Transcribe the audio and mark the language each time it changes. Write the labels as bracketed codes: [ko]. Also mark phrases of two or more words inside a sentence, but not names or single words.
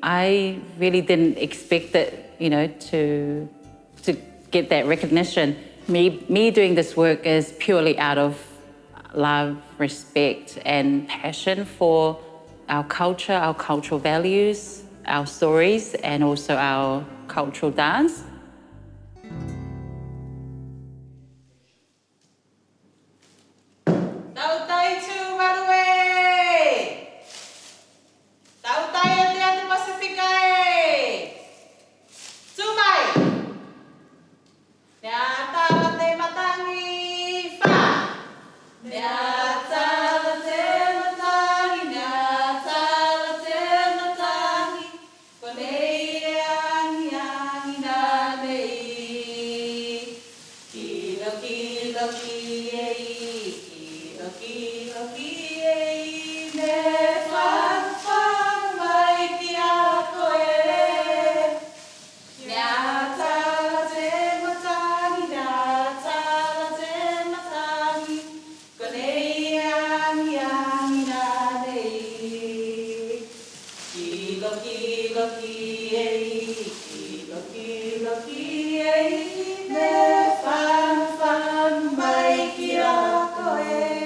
[en] I really didn't expect it, to get that recognition. Me doing this work is purely out of love, respect, and passion for our culture, our cultural values, our stories, and also our cultural dance. [tvl] Tautai Tuvalu! Tautai Aotearoa Pasifika! Tumai! Nyata te matangi fa! Nyata te matangi, nyata te matangi, konei angi angi na nei. Kilo kilo kiei, kilo kilo kiei, me fan fan mai ki a koe. Nyata te matangi, nyata te matangi, konei angi angi na nei. Kilo kilo kiei, kilo kilo kiei, me fan fan mai ki a koe.